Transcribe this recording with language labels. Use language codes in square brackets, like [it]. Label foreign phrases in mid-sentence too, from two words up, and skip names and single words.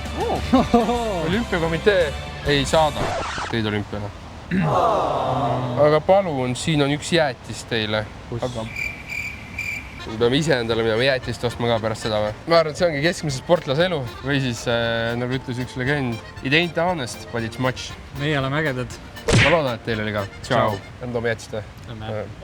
[et] Olümpiakomitee ei saada teid olümpiale. Aga palun, siin on üks jäätis teile. Aga... Me peame ise endale minema jäätist ostma ka pärast seda või? Ma arvan, et see ongi keskmise sportlase elu või siis, nagu ütles üks legend, [en] it ain't honest, but it's much. [et] Meie oleme ägedad. Ma loodan, et teil oli ka. Tšau. Enda oma jäätist või?